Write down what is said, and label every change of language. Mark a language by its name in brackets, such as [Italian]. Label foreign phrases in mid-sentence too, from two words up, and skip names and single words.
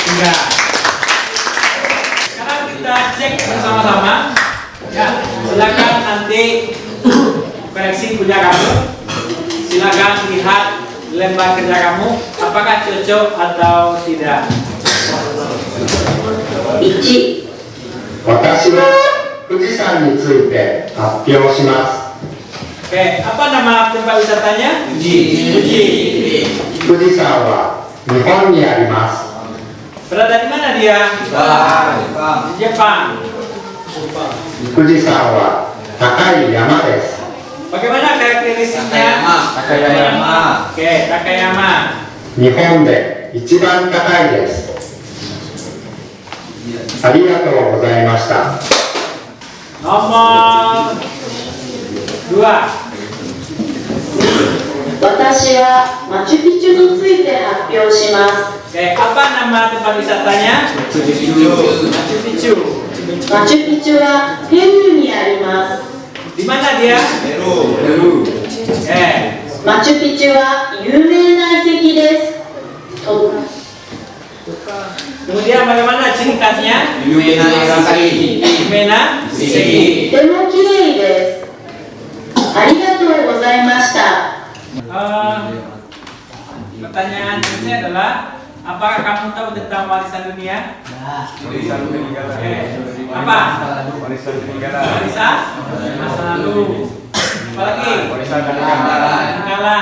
[Indonesian] Sekarang kita cek bersama-sama. Ya, silakan nanti koreksi kerja kamu. Silakan lihat lembar kerja kamu, apakah cocok atau tidak. [Japanese] 1、私は富士山について発表します。 [Indonesian] Oke, apa nama tempat wisatanya? Fuji. [Japanese] 富士山は日本にあります。 [Indonesian] Berada di mana dia? Di Jepang. [Japanese] 富士山は高い山です。 [Indonesian] Bagaimana karakteristiknya? Takayama. Oke, Takayama. [Japanese] 日本で一番高いです。ありがとうございました。 [Indonesian] Nomor 2. [Japanese] 私はマチュピチュについて発表します。 [Indonesian] Oke, apa nama tempat wisatanya? Machu Picchu. [Japanese] マチュピチュはペルーにあります。 [Indonesian] Di mana dia? Peru. Eh, [Japanese] マチュピチュは有名な遺跡です。 [Indonesian] kemudian bagaimana ciri khasnya? [Japanese] 有名な遺跡. 有名な遺跡. とても綺麗です。ありがとうございました。 [Indonesian] Pertanyaan ini adalah, apakah kamu tahu tentang warisan dunia? Apa? Warisan masa lalu. Apalagi? Peninggalan.